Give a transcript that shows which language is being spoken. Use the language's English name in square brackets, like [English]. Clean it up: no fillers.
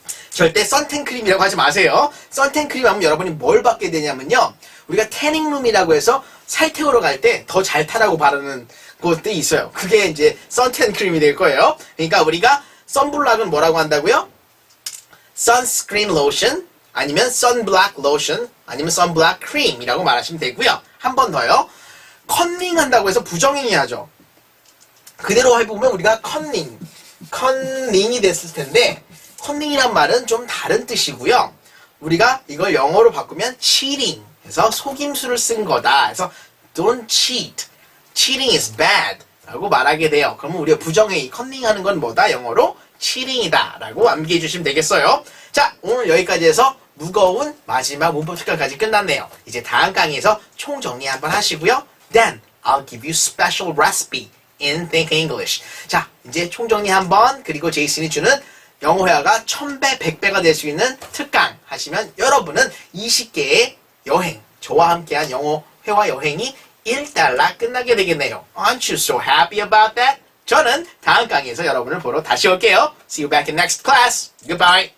[Korean] 절대 선텐크림이라고 하지 마세요. 선텐크림 하면 여러분이 뭘 받게 되냐면요. 우리가 태닝룸이라고 해서 살 태우러 갈 때 더 잘 타라고 바르는 곳도 있어요. 그게 이제 선텐크림이 될 거예요. 그러니까 우리가 선블락은 뭐라고 한다고요? [English] sunscreen lotion 아니면 sunblock lotion 아니면 sunblock cream이라고 말하시면 되고요. [Korean] 한 번 더요. 컨닝 한다고 해서 부정행위 하죠. 그대로 해보면 우리가 컨닝이 됐을 텐데 컨닝이란 말은 좀 다른 뜻이고요. 우리가 이걸 영어로 바꾸면 cheating 해서 속임수를 쓴 거다. [English] 그래서 don't cheat. cheating is bad [Korean] 라고 말하게 돼요. 그러면 우리가 부정행위, 컨닝하는 건 뭐다? 영어로 cheating이다 라고 암기해 주시면 되겠어요. 자, 오늘 여기까지 해서 무거운 마지막 문법 특강까지 끝났네요. 이제 다음 강의에서 총정리 한번 하시고요. [English] Then I'll give you special recipe in Think English. [Korean] 자, 이제 총정리 한번 그리고 제이슨이 주는 영어 회화가 1000배, 100배가 될 수 있는 특강 하시면 여러분은 20개의 여행, 저와 함께한 영어 회화 여행이 $1 끝나게 되겠네요. [English] Aren't you so happy about that? [Korean] 저는 다음 강의에서 여러분을 보러 다시 올게요. [English] See you back in next class. Goodbye.